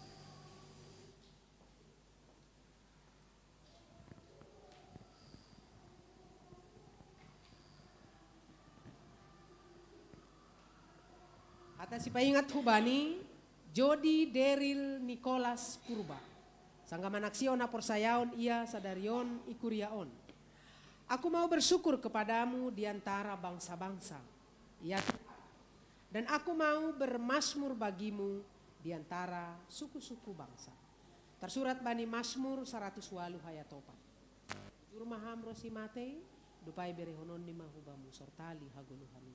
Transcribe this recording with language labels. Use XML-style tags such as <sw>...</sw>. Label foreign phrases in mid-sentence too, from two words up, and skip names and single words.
<bts>Atas si paingat hubani Jody Daryl Nicholas Purba. Sangga manaksion aporsayaon ia sadarion ikuriaon.</bts> <id>Aku mau bersyukur kepadamu di antara bangsa-bangsa. Ya, dan aku mau bermasmur bagimu di antara suku-suku bangsa.</id> <bts>Tersurat bani Mazmur 108 ayat 4. Jurmaham rosi mate dupai berehonon ni mahubamu sortali haguluhanin.</bts>